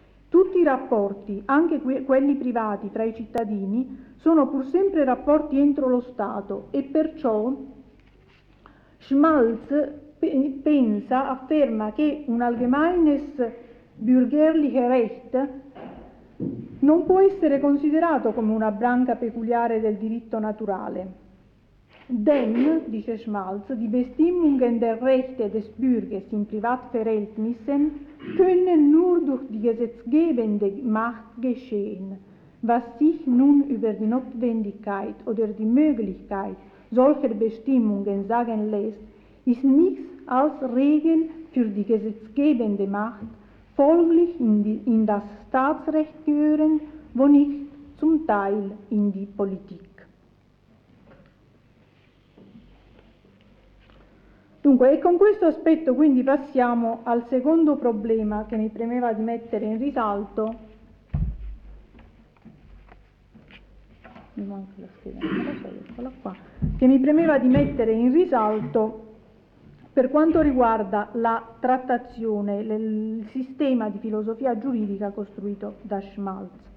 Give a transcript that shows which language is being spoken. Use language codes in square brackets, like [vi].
[it] Tutti i rapporti, anche quelli privati tra i cittadini, sono pur sempre rapporti entro lo Stato e perciò Schmalz afferma che un allgemeines bürgerliche Recht non può essere considerato come una branca peculiare del diritto naturale. [de] Denn, dice Schmalz, die Bestimmungen der Rechte des Bürgers in Privatverhältnissen können nur durch die gesetzgebende Macht geschehen, was sich nun über die Notwendigkeit oder die Möglichkeit solcher Bestimmungen sagen lässt, ist nichts als Regeln für die gesetzgebende Macht, folglich in das Staatsrecht gehören, wo nicht zum Teil in die Politik. [it] Dunque, e con questo aspetto quindi passiamo al secondo problema che mi premeva di mettere in risalto. Mi manca la scheda, eccola qua. Che mi premeva di mettere in risalto per quanto riguarda la trattazione, il sistema di filosofia giuridica costruito da Schmalz.